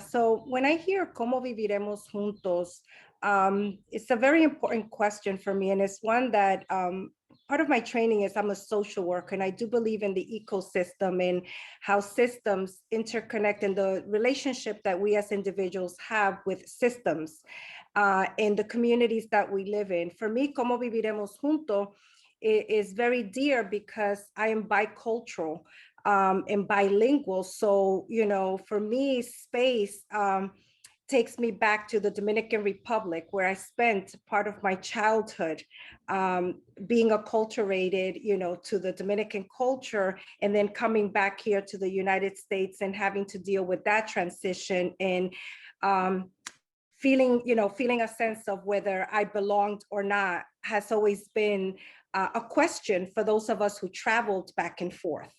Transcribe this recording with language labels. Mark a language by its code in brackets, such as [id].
[en] So when I hear [es] ¿Cómo viviremos juntos? [en] It's a very important question for me, and it's one that part of my training is I'm a social worker, and I do believe in the ecosystem and how systems interconnect and the relationship that we as individuals have with systems in the communities that we live in. For me, [es] ¿Cómo viviremos juntos? [en] Is very dear because I am bicultural and bilingual. So, you know, for me, space takes me back to the Dominican Republic, where I spent part of my childhood being acculturated, you know, to the Dominican culture, and then coming back here to the United States and having to deal with that transition and feeling a sense of whether I belonged or not has always been a question for those of us who traveled back and forth.